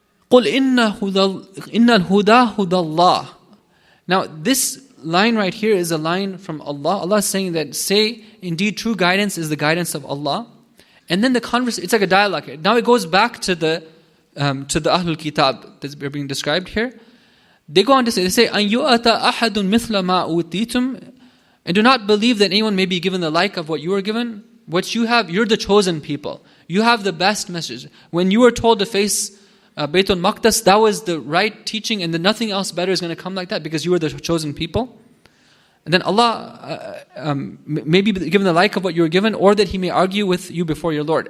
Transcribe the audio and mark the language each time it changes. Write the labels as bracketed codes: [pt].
[ar] قُلْ إِنَّ الْهُدَى هُدَى اللَّهِ. [en] Now this line right here is a line from Allah. Allah is saying that, say, indeed true guidance is the guidance of Allah. And then the conversation, it's like a dialogue here. Now it goes back to the Ahlul Kitab that's being described here. They go on to say, [ar] أَنْ يُؤَتَ أَحَدٌ مِثْلَ مَا أُوتِيتُمْ. [en] And do not believe that anyone may be given the like of what you were given. What you have, you're the chosen people. You have the best message. When you were told to face Baytul Maqdis, that was the right teaching, and then nothing else better is going to come like that because you were the chosen people. And then Allah may be given the like of what you were given, or that He may argue with you before your Lord.